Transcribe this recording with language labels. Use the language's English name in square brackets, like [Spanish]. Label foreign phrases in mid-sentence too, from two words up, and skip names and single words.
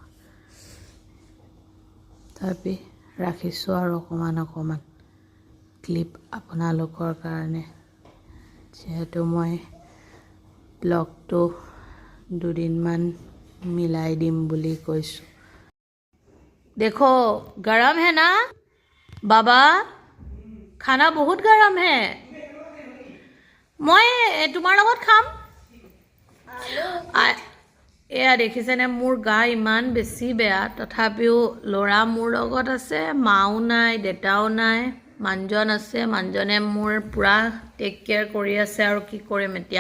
[Assamese] তথাপি ৰাখিছোঁ আৰু অকণমান ক্লিপ আপোনালোকৰ কাৰণে, যিহেতু মই ব্লগটো 2 দিনমান মিলাই দিম বুলি কৈছোঁ। [Hindi] देखो गरम है ना बाबा, खाना बहुत गरम है। [Assamese] মই তোমাৰ লগত খাম। এয়া দেখিছেনে, মোৰ গা ইমান বেছি বেয়া, তথাপিও ল'ৰা মোৰ লগত আছে, মাও নাই, দেউতাও নাই, মানুহজন আছে। মানুহজনে মোৰ পূৰা [English] take care [Assamese] কৰি আছে, আৰু কি কৰিম এতিয়া।